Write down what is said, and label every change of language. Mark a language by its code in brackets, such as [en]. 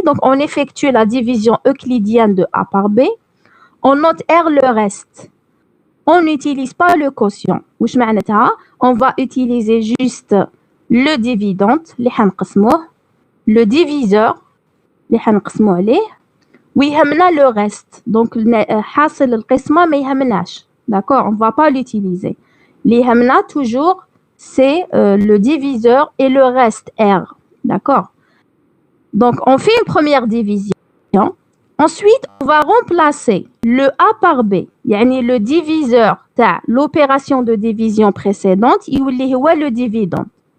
[fr] Donc, on effectue la division euclidienne de A par B. On note R le reste. On n'utilise pas le quotient. On va utiliser juste le dividende, le diviseur, [ar] ويهمنا [fr] le reste. Donc, [ar] حاصل القسمة ما يهمناش. [fr] D'accord? On ne va pas l'utiliser. [ar] اللي يهمنا [fr] toujours, c'est le diviseur et le reste R. D'accord? Donc, on fait une première division. Ensuite, on va remplacer le A par B. [ar] يعني [fr] le diviseur [ar] تاع [fr] l'opération de division précédente, [ar] يولي هو [fr] le dividende.